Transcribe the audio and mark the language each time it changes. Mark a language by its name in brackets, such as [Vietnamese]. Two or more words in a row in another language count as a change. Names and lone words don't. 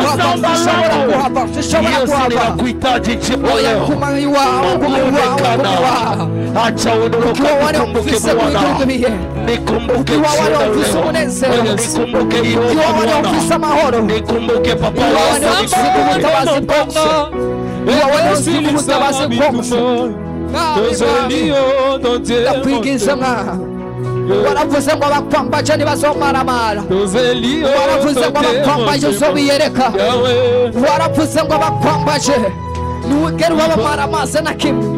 [Swahili] Yesu ninakuhitaji jioni leo. Onekana. Acha uondoke nikumbuke Bwana. Nikumbuke jioni leo. Nikumbuke yote Bwana. Nikumbuke Papa wangu. [Rundi] waravuze ngo abakwambaje ntibazomaramara, waravuze ngo abakwambaje uzobiyereka, waravuze ngo abakwambaje ntiwigere ubabamara amazi na kimwe.